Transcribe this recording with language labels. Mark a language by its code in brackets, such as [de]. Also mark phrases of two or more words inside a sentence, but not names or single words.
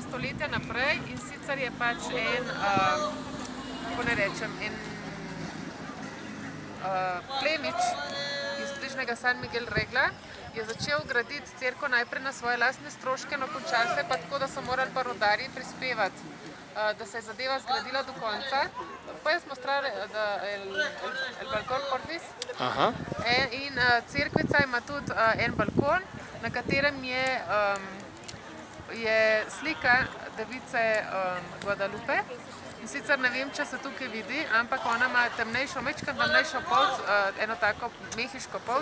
[sl] stoletja naprej in sicer je pač plemič iz bližnjega San Miguel Regla je začel graditi cerkev najprej na svoje lastne stroške, no končalo se pa tako, da so morali pa rudarji prispevati, da se je zadeva zgradila do konca. [es] Puedes mostrar el balcón, porfis? [sl] In cerkvica ima tudi en balkon, na katerem je slika device Guadalupe. In sicer ne vem, če se tukaj vidi, ampak ona ima temnejšo polt, eno tako mehiško polt.